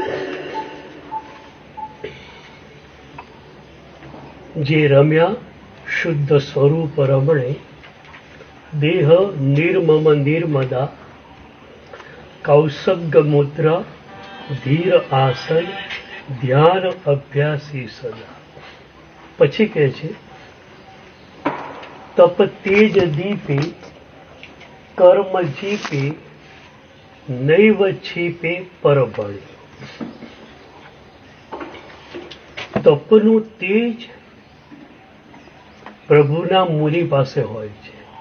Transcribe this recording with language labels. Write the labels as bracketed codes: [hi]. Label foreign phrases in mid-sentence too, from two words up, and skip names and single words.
[gu] જે રમ્યા શુદ્ધ સ્વરૂપ રમણે દેહ નિર્મમ નિર્મદા કૌસગ મુદ્રા ધીર આસન ધ્યાન અભ્યાસી સદા. પછી કહે છે તપ તેજ દીપે કર્મ જીપે નૈવ છીપે પરબળી. તપનું તેજ પ્રભુના મુનિ પાસે હોય છે.